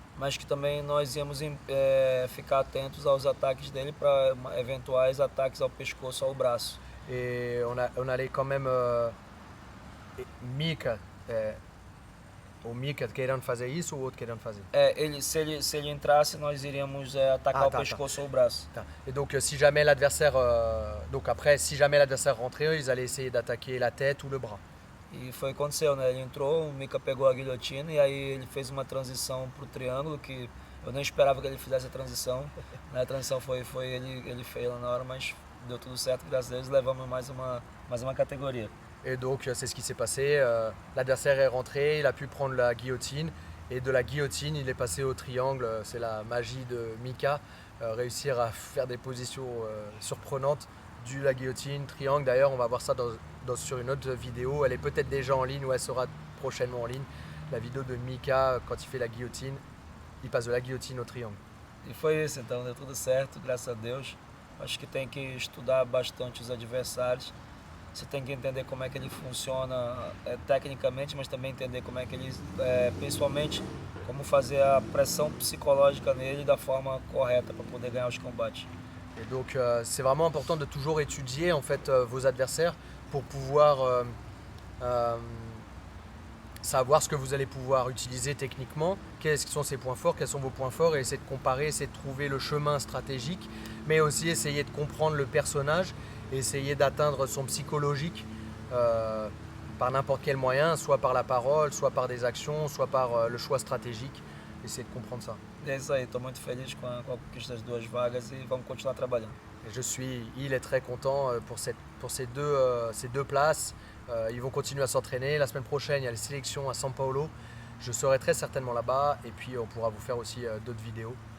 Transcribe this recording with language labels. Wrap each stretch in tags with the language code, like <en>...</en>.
<pt>Mas que também nós íamos ficar atentos aos ataques dele para eventuais ataques ao pescoço ou ao braço.</pt> <fr>Et on allait quand même Mika</fr> <pt>o Mika querendo fazer isso ou o outro querendo fazer? Se ele entrasse, nós iríamos atacar o pescoço ou o braço. Tá.</pt> <fr>Et donc si jamais l'adversaire, donc après si jamais l'adversaire rentrait, ils allaient essayer d'attaquer la tête ou le bras.</fr> <pt>E foi o que aconteceu, né? Ele entrou, o Mika pegou a guilhotina e aí ele fez uma transição pro triângulo que eu não esperava que ele fizesse a transição. A transição foi ele fez lá na hora, mas deu tudo certo, graças a Deus, levamos mais uma catégorie.</pt> <fr>Et donc c'est ce qui s'est passé, l'adversaire est rentré, il a pu prendre la guillotine et de la guillotine il est passé au triangle, c'est la magie de Mika, réussir à faire des positions surprenantes de la guillotine, triangle. D'ailleurs on va voir ça sur une autre vidéo, elle est peut-être déjà en ligne ou elle sera prochainement en ligne, la vidéo de Mika quand il fait la guillotine, il passe de la guillotine au triangle.</fr> <pt>E foi isso, então deu tudo certo, graças a Deus. Acho que tem que estudar bastante os adversários. Você tem que entender como é que ele funciona tecnicamente, mas também entender como é que ele, principalmente, como fazer a pressão psicológica nele da forma correta para poder ganhar os combates.</pt> <fr>Et donc c'est vraiment important de toujours étudier en fait vos adversaires pour pouvoir savoir ce que vous allez pouvoir utiliser techniquement, quels sont ses points forts, quels sont vos points forts, et essayer de comparer, essayer de trouver le chemin stratégique, mais aussi essayer de comprendre le personnage, essayer d'atteindre son psychologique par n'importe quel moyen, soit par la parole, soit par des actions, soit par le choix stratégique, essayer de comprendre ça.</fr> <pt>É isso aí, estou muito feliz com a conquista das 2 vagas e vamos continuar trabalhando.</pt> <fr>Et il est très content pour ces deux places. Ils vont continuer à s'entraîner. La semaine prochaine, il y a les sélections à São Paulo. Je serai très certainement là-bas et puis on pourra vous faire aussi d'autres vidéos.</fr>